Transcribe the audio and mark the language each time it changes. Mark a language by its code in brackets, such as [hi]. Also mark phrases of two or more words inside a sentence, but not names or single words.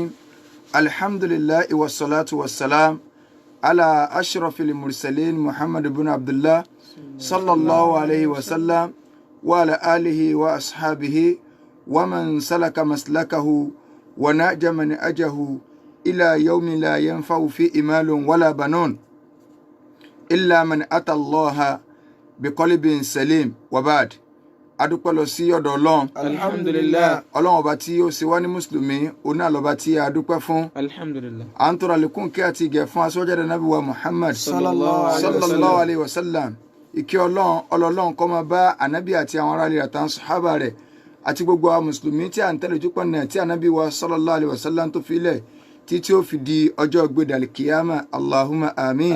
[ar] الحمد لله والصلاة والسلام على أشرف المرسلين محمد بن عبد الله صلى الله عليه وسلم وعلى آله وأصحابه ومن سلك مسلكه ونهج منهجه إلى يوم لا ينفع فيه مال ولا بنون إلا من أتى الله بقلب سليم وبعد. [yo] adúpẹ́ lọ sí ọ̀dọ̀ Ọlọ́run. [ar] alhamdulillah. [yo] Ọlọ́run ọba tí ó ṣe wá ní mùsùlùmí òun náà lọ́ba tí a dúpẹ́ fún. [ar] alhamdulillah. [yo] à ń tọrọ àlékún kí àti ìgẹ̀ fún aṣọ́jáde nábì wa Muhammad [ar] sallallahu عليه وسلم. [yo] ìkẹ́ Ọlọ́run kó máa bá ànábì àti àwọn ará ilé àtàwọn sàhábà rẹ̀ àti gbogbo àwọn mùsùlùmí tí à ń tẹ̀lé ojú pọ̀nà tí ànábì wa [ar] صلى الله عليه وسلم [yo] tó fi lẹ̀ títí ó fi di ọjọ́ gbédàlì kìyàmà [ar] اللهم آمين.